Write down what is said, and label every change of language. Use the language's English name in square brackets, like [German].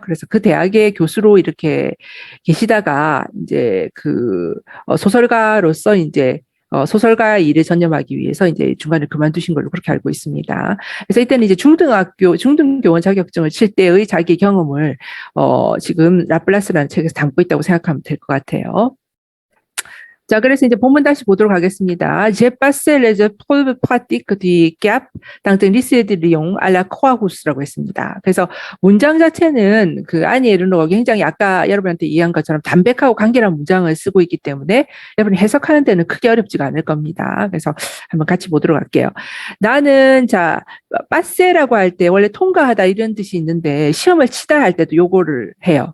[Korean] 그래서 그 대학의 교수로 이렇게 계시다가 이제 소설가로서 이제 소설가 일에 전념하기 위해서 이제 중간에 그만두신 걸로 그렇게 알고 있습니다. 그래서 이때는 이제 중등교원 자격증을 칠 때의 자기 경험을 지금 라플라스라는 책에서 담고 있다고 생각하면 될 것 같아요. 자, 그래서 이제 본문 다시 보도록 하겠습니다. [French] J'ai passé les épreuves pratiques du CAP dans un lycée de Lyon à la Croix-Rouss [Korean] 라고 했습니다. 그래서 문장 자체는 그 아니 에르노가 굉장히 아까 여러분한테 이해한 것처럼 담백하고 간결한 문장을 쓰고 있기 때문에 여러분이 해석하는 데는 크게 어렵지가 않을 겁니다. 그래서 한번 같이 보도록 할게요. 나는 빠세라고 할 때 원래 통과하다 이런 뜻이 있는데 시험을 치다 할 때도 요거를 해요.